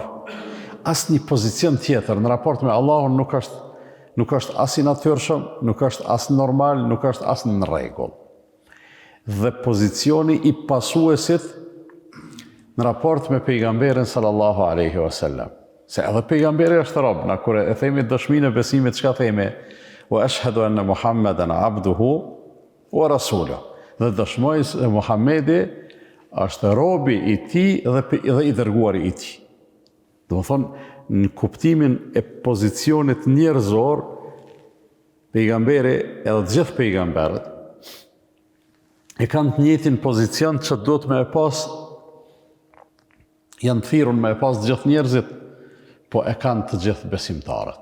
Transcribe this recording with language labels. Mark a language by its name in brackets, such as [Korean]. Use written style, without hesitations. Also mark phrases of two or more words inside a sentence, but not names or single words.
[Albanian] Asnjë pozicion tjetër në raport me Allahun nuk është as i natyrshëm, nuk është as normal, nuk është as në rregull. Dhe pozicioni i pasuesit në raport me pejgamberin [Arabic] صلى الله عليه وسلم. [Albanian] Se edhe pejgamberi është rob, na kur e themi dëshminë e besimit, çka themi? [Arabic] وأشهد أن محمدا عبده ورسوله. [Albanian] Dhe dëshmoj se Muhamedi është robi i tij dhe i dërguari i tij. Do të thonë, në kuptimin e pozicionit njerëzor, pejgamberi edhe të gjithë pejgamberët e kanë të njëjtin pozicion që duhet me e pas, janë të thirrur me e pas të gjithë njerëzit, po e kanë të gjithë besimtarët.